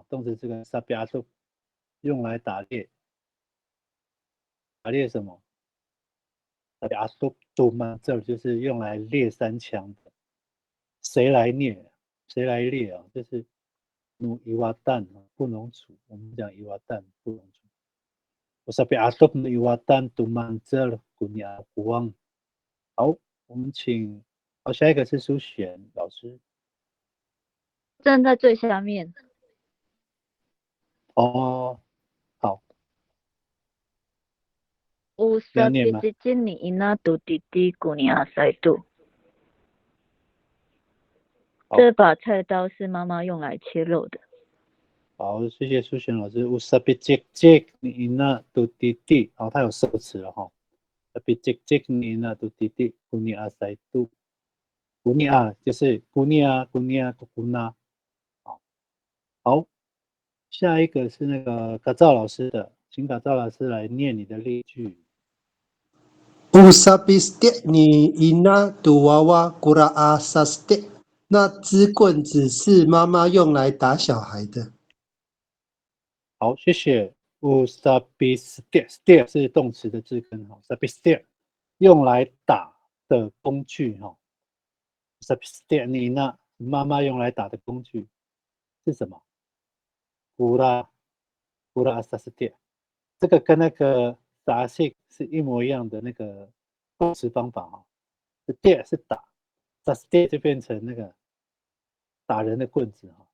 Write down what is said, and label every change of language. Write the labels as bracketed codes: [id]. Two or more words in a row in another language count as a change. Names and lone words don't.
[zh] 动词这个萨比阿杜用来打猎，打猎什么？萨比阿杜杜嘛，这就是用来猎山枪的。谁来猎？谁来猎啊？就是努伊瓦蛋布农族，我们讲伊瓦蛋布农族。 [bnn] Usabi asuk nu iwatan tu manzer gunia guang。 [zh] 好，我们请，好，下一个是苏璇老师。站在最下面。哦，好。 [bnn] Usabi jijini ina tu didi gunia saidu。 [zh] 这把菜刀是妈妈用来切肉的。好，谢谢苏璇老师。 [bnn] Usabi jijini ina tu didi， [zh] 好，它有受词了哈。 [bnn] Usabi jijini ina tu didi gunia saidu。 [zh] 古尼亚就是古尼亚，古尼亚，古纳。好，下一个是那个嘎赵老师的，请嘎赵老师来念你的例句。 [bnn] Usabi stek ni ina tu wawa kuraa sastek， [zh] 那支棍子是妈妈用来打小孩的。好，谢谢。 [bnn] Usabi stek [zh] 是动词的字根哈 ， [bnn] Usabi stek [zh] 用来打的工具哈。 [bnn] Usabi stek ni ina [zh] 妈妈用来打的工具是什么？古拉萨斯蒂，这个跟那个打戏是一模一样的那个动词方法哈。电是打，萨斯蒂就变成那个打人的棍子哈。